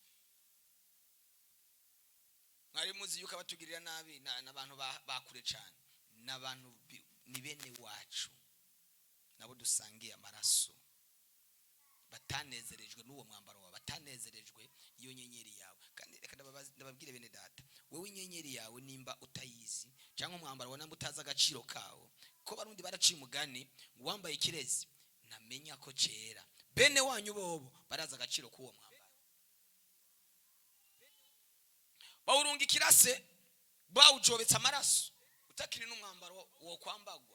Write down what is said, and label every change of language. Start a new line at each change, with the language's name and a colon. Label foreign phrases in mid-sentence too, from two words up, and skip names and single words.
Rundi: Mwari muzi yuko abatugirira nabi n'abantu bakure cyane, n'abantu ni bene wacu, nabo dusangiye amaraso, batanezerejwe n'uwo mwambaro wawe, batanezerejwe iyo nyenyeri yawe. Kandi reka ndababwire bene data, wowe inyenyeri yawe nimba utayizi, cyangwa umwambaro wawe namba utazi agaciro kawo, ko barundi baraciye umugani ngo wambaye ikirezi namenya ko cera. Bene wanyu bobo baraza agaciro k'uwo mwambaro. Bawurunga ikirase, bawujobetse amaraso, utakiri n'umwambaro wo kwambagwa.